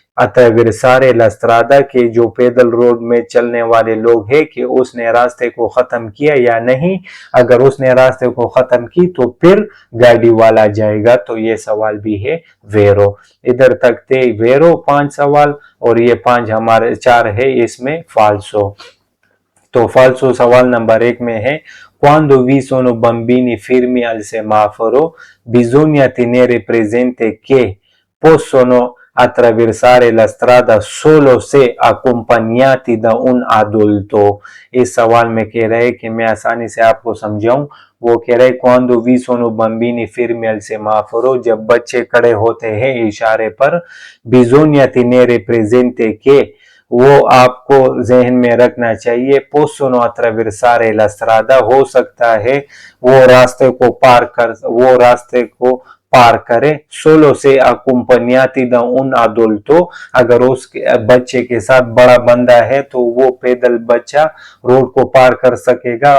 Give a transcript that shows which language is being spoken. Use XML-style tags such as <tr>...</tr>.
<it>attraversare la strada</it> <hi>के जो पैदल रोड में चलने वाले लोग हैं कि उसने रास्ते को खत्म किया या नहीं। अगर उसने रास्ते को खत्म की तो फिर गाड़ी वाला जाएगा। तो ये सवाल भी है वेरो। इधर तक थे वेरो 5 सवाल और ये 5 हमारे 4 है इसमें फाल्सो। तो फाल्सो सवाल नंबर 1 में है</hi> <it>quando vi sono bambini fermi al semaforo bisogna tenere presente che possono attraversare la strada solo se accompagnati da un adulto।</it> <hi>इस सवाल में कह रहे कि मैं आसानी से आपको समझाऊं। वो कह रहे</hi> <it>quando vi sono bambini fermi al semaforo</it> <hi>जब बच्चे खड़े होते हैं इशारे पर</hi> <it>bisogna tenere presente che</it> <hi>वो आपको जहन में रखना चाहिए</hi> <it>possono attraversare la strada</it> <hi>हो सकता है वो रास्ते को पार करे</hi> <it>solo se accompagnati da un adulto</it> <hi>अगर उस बच्चे के साथ बड़ा बंदा है तो वो पैदल बच्चा रोड को पार कर सकेगा।</hi>